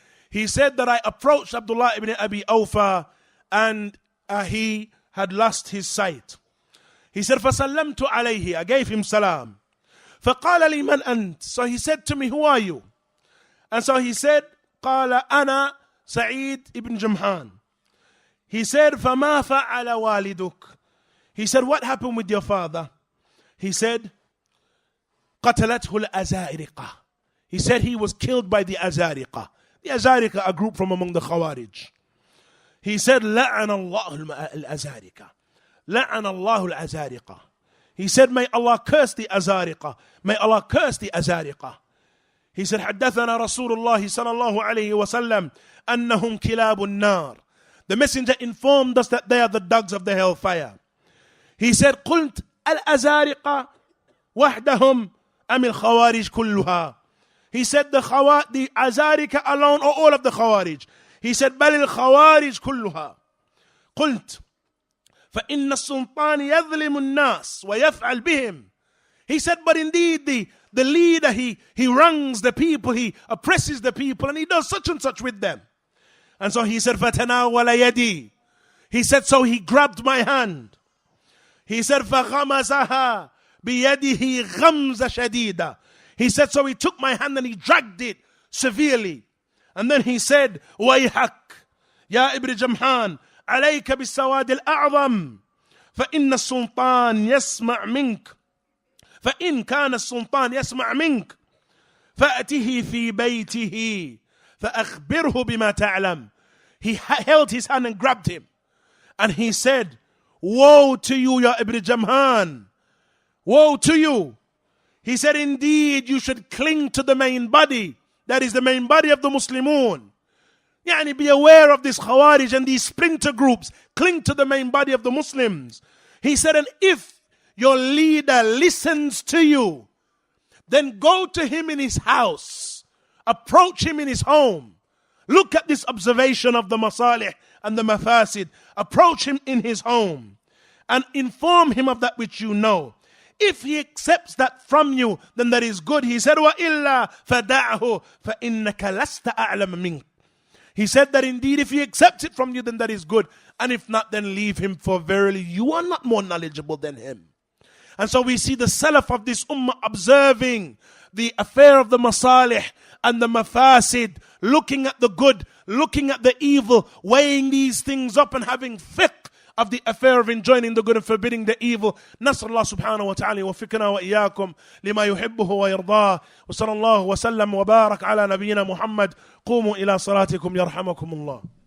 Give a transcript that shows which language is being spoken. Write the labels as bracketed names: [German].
[English] He said that I approached Abdullah ibn Abi Awfa and he had lost his sight. He said, [Arabic] فَسَلَّمْتُ عَلَيْهِ, [English] I gave him salam. [Arabic] فَقَالَ لِي مَنْ أَنْتِ, [English] so he said to me, who are you? And so he said, [Arabic] قَالَ أَنَا [English] Sa'id ibn Jamhan. He said, [Arabic] فَمَا فَعَلَ وَالِدُكَ. [English] He said, what happened with your father? He said, [Arabic] قَتَلَتْهُ الْأَزَارِقَةِ. [English] He said he was killed by the Azariqa. The Azariqa, a group from among the Khawarij. He said, [Arabic] لَعَنَ اللَّهُ الْأَزَارِقَةِ. لَعَنَ اللَّهُ الْأَزَارِقَةِ. [English] He said, may Allah curse the Azariqa. May Allah curse the Azariqa. He said, [Arabic] حدثنا رسول الله صلى الله عليه وسلم أنهم كلاب النار. [English] The messenger informed us that they are the dogs of the hellfire. He said, [Arabic] قلت الأزارقة وحدهم أم الخوارج كلها. [English] He said, the Azariqa alone or all of the Khawarij. He said, [Arabic] بل الخوارج كلها. قلت فإن السلطان يظلم الناس ويفعل بهم. [English] He said, but indeed the leader, he wrongs the people, he oppresses the people, and he does such and such with them. And so he said, [Arabic] فَتَنَاوَلَ يَدِي. [English] He said, so he grabbed my hand. He said, [Arabic] فَغَمَزَهَا بِيَدِهِ غَمْزَ شَدِيدًا. [English] He said, so he took my hand and he dragged it severely. And then he said, [Arabic] وَيْحَكْ يَا إِبْرِ جَمْحَانِ عليك بالسواد الأعظم فإن السلطان يسمع منك فإن كان السلطان يسمع منك فأته في بيته فأخبره بما تعلم. [English] He held his hand and grabbed him and he said, woe to you, Ya Ibn Jamhan, woe to you. He said, indeed you should cling to the main body, that is the main body of the Muslimun. Yani be aware of this Khawarij and these splinter groups. Cling to the main body of the Muslims. He said, and if your leader listens to you, then go to him in his house. Approach him in his home. Look at this observation of the masalih and the mafasid. Approach him in his home and inform him of that which you know. If he accepts that from you, then that is good. He said, [Arabic] وَإِلَّا فَدَعْهُ فَإِنَّكَ لَسْتَ أَعْلَمَ مِنْكَ. [English] He said that indeed if he accepts it from you, then that is good. And if not, then leave him, for verily you are not more knowledgeable than him. And so we see the salaf of this ummah observing the affair of the masalih and the mafasid, looking at the good, looking at the evil, weighing these things up and having fiqh of the affair of enjoining the good and forbidding the evil. [Arabic] نسأل الله سبحانه وتعالى يوفقنا وإياكم لما يحبه ويرضاه وصلى الله وسلم وبارك على نبينا محمد. قوموا إلى صلاتكم يرحمكم الله.